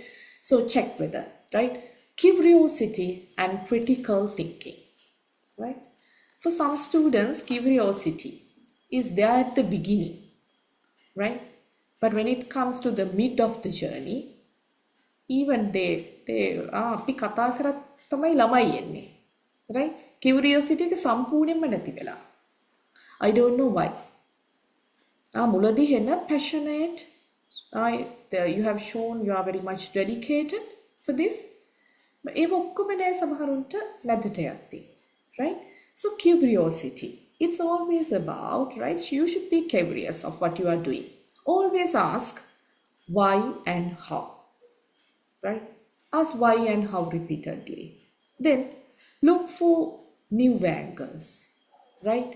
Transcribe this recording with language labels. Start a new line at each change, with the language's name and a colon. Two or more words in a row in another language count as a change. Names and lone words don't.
English: So check whether, right? Curiosity and critical thinking, right? For some students, curiosity is there at the beginning, right? But when it comes to the mid of the journey, even
Sinhala: අපි කතා කරත් තමයි ළමයි එන්නේ,
English: right?
Sinhala: Curiosity එක සම්පූර්ණයෙන්ම නැති වෙලා.
English: I don't know why.
Sinhala: මුලදී එන
English: passionate, you have shown you are very much dedicated for this.
Sinhala: But ඒව ඔක්කොම නෑ සමහරුන්ට මැදට යද්දී,
English: right? So curiosity, it's always about, right? You should be curious of what you are doing. Always ask why and how, right? Ask why and how repeatedly. Then look for new angles, right?